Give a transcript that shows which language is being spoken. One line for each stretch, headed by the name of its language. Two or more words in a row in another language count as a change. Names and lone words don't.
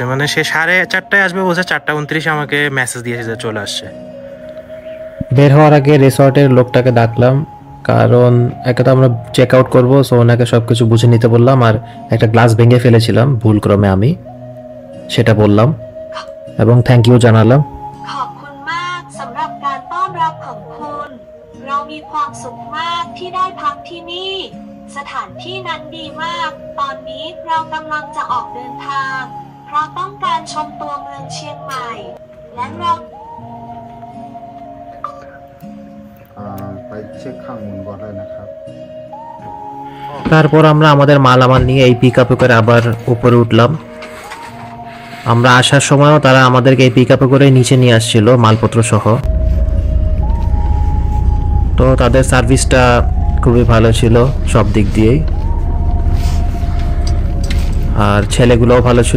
Bangla: মানে সে 4:30টায় আসবে বলছে, 4:29 আমাকে মেসেজ দিয়েছে চলে আসছে। বের হওয়ার আগে রিসর্টের লোকটাকে ডাকলাম, কারণ একে তো আমরা
English: check out
Bangla: করবো, সো ওনাকে সব কিছু বুঝে নিতে বললাম। আর একটা গ্লাস ভেঙে ফেলেছিলাম ভুলক্রমে আমি, সেটা বললাম এবং
English: thank you
Bangla: জানালাম।
Thai: ขอบคุณมากสำหรับการต้อนรับของคุณ เรามีความสุขมากที่ได้พักที่นี่ สถานที่นั้นดีมาก ตอนนี้เรากำลังจะออกเดินทาง เพราะต้องการชมตัวเมืองเชียงใหม่ และเรา ไปเช็คข้างมูลก่อนได้นะครับ
Bangla: তারপর আমরা আমাদের মালামাল নিয়ে এই
English: pick up
Bangla: করে আবার উপরে উঠলাম। আমরা আসার সময়ও তারা আমাদেরকে এই
English: pick up
Bangla: করে নিচে নিয়ে আসছিল মালপত্র সহ। তো তাদের সার্ভিসটা খুবই ভালো ছিল সব দিক দিয়েই, আর ছেলেগুলোও ভালো ছিল।